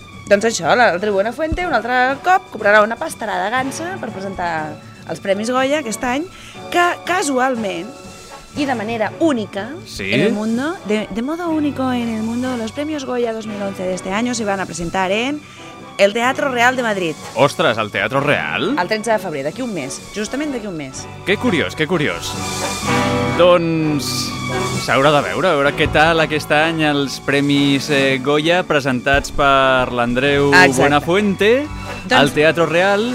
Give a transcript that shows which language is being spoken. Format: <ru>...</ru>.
<ca>Doncs això, el Tribuna Fuente un altre cop cobrarà una pastarada de gansa per presentar els Premis Goya aquest any, que casualment...</ca> <es>Y de manera única en el mundo, de modo único en el mundo, los premios Goya 2011 de este año se van a presentar en el Teatro Real de Madrid. ¡Ostras, al Teatro Real!</es> <ca>El 13 de febrer, d'aquí un mes, justament d'aquí un mes. Qué curiós. Doncs s'haurà de veure què tal aquest any els premis Goya presentats per l'Andreu Buenafuente. Doncs, al Teatro Real,</ca>